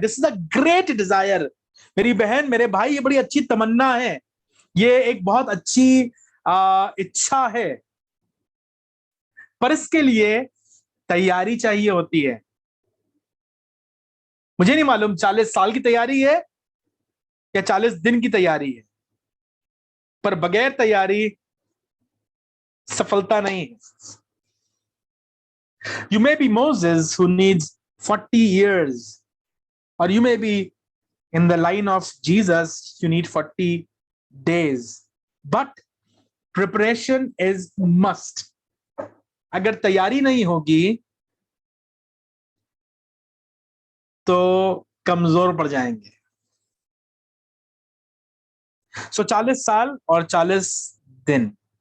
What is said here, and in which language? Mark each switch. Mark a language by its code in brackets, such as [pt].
[en] This is a great desire. [hi] मेरी बहन, मेरे भाई, ये बड़ी अच्छी तमन्ना है, ये एक बहुत अच्छी इच्छा है, पर इसके लिए तैयारी चाहिए होती है। मुझे नहीं मालूम 40 साल की तैयारी है या 40 दिन की तैयारी है, पर बगैर तैयारी सफलता नहीं है। [en] You may be Moses who needs 40 years, or you may be in the line of Jesus, you need 40 days, but preparation is must. [hi] अगर तैयारी नहीं होगी तो कमजोर पड़ जाएंगे। 40 साल और 40 दिन।